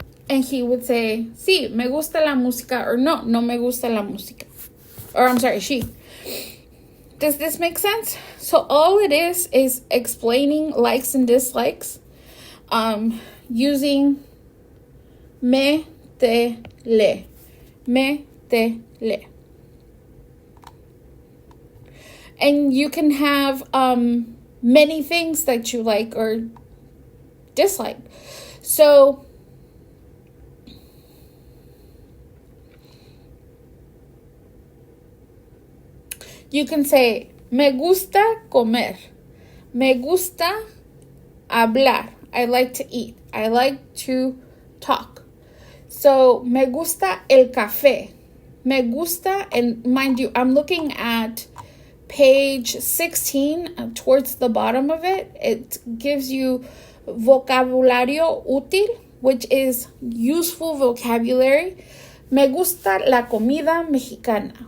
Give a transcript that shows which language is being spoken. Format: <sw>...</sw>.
<en>And he would say,</en> <es>sí, me gusta la música,</es> <en>or</en> <es>no, no me gusta la música.</es> <en>Or I'm sorry, she. Does this make sense? So all it is explaining likes and dislikes using me, te, le.</en> <es>Me, te, le.</es> <en>And you can have many things that you like or dislike. So you can say,</en> <es>me gusta comer. Me gusta hablar.</es> <en>I like to eat. I like to talk. So,</en> <es>me gusta el café. Me gusta,</es> <en>and mind you, I'm looking at page 16 towards the bottom of it. It gives you</en> <es>vocabulario útil,</es> <en>which is useful vocabulary.</en> <es>Me gusta la comida mexicana.</es>